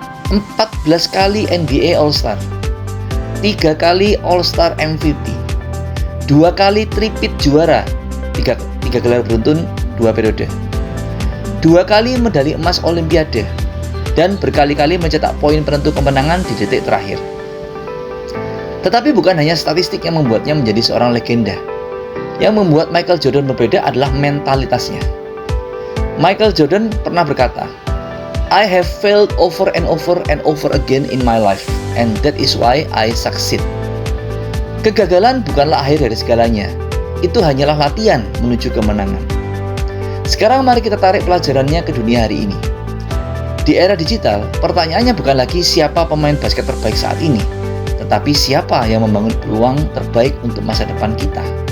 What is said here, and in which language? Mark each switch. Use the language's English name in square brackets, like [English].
[Indonesian] 14 kali NBA All-Star, 3 kali All-Star MVP, 2 kali tripit juara, 3 gelar beruntun 2 periode, 2 kali medali emas Olimpiade, dan berkali-kali mencetak poin penentu kemenangan di detik terakhir. Tetapi bukan hanya statistik yang membuatnya menjadi seorang legenda. Yang membuat Michael Jordan berbeda adalah mentalitasnya. Michael Jordan pernah berkata, [English] "I have failed over and over again in my life, and that is why I succeed." [Indonesian] Kegagalan bukanlah akhir dari segalanya. Itu hanyalah latihan menuju kemenangan. Sekarang mari kita tarik pelajarannya ke dunia hari ini. Di era digital, pertanyaannya bukan lagi siapa pemain basket terbaik saat ini, tetapi siapa yang membangun peluang terbaik untuk masa depan kita.